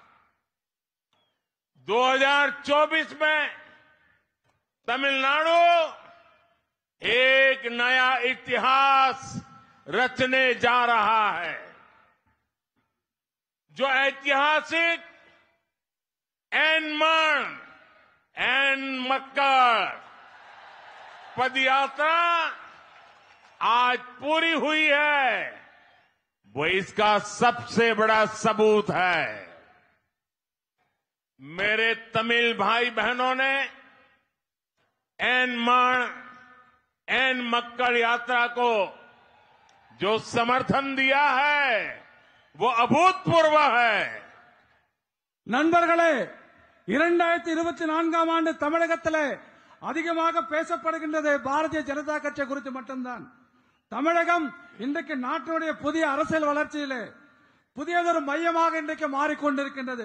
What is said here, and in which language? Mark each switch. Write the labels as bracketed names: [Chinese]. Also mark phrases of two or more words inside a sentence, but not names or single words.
[Hindi] 2024 में तमिलनाडु एक नया इतिहास रचने जा रहा है, जो ऐतिहासिक एनमन एन मक्कड़ पदयात्रा आज पूरी हुई है, वो इसका सबसे बड़ा सबूत है। मेरे तमिल भाई बहनों ने एन मक्कड़ यात्रा को जो समर्थन दिया है वो अभूतपूर्व है। [Tamil] நண்பர்களே, 2024 ஆண்டு தமிழகத்திலே அதிகமாக பேசப்படுகின்றது பாரதிய ஜனதா கட்சி குறித்து மட்டும்தான். தமிழகம் இன்றைக்கு நாட்டினுடைய புதிய அரசியல் வளர்ச்சியிலே புதியதொரு மையமாக இன்றைக்கு மாறிக்கொண்டிருக்கின்றது.